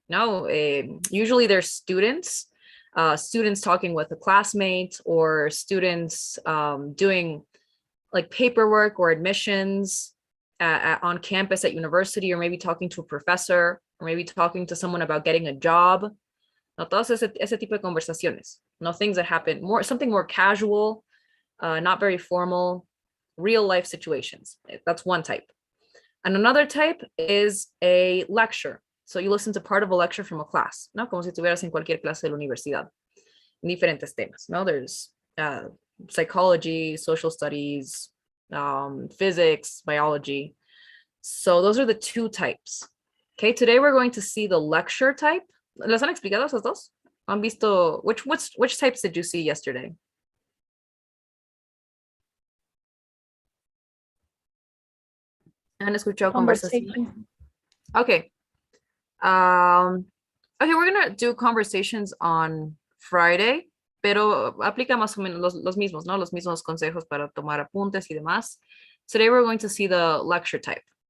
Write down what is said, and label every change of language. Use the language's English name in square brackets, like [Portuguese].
[English] No, usually there's students talking with a classmate, or students doing like paperwork or admissions on campus at university, or maybe talking to a professor, or maybe talking to someone about getting a job. [Spanish] No, todos ese tipo de conversaciones. [English] No, things that happen something more casual, not very formal, real life situations. That's one type. And another type is a lecture. So you listen to part of a lecture from a class, ¿no? [Spanish] Como si estuvieras en cualquier clase de la universidad. Diferentes temas, ¿no? [English] There's psychology, social studies, physics, biology. So those are the two types. Okay, today we're going to see the lecture type. [Spanish] ¿Les han explicado esos dos? ¿Han visto [English] which types did you see yesterday? [Spanish] ¿Han escuchado conversation? [English] Okay. Okay, we're gonna do conversations on Friday, [Spanish] pero aplica más o menos los mismos, ¿no? Los mismos consejos para tomar apuntes y demás. [English] Today we're going to see the lecture type.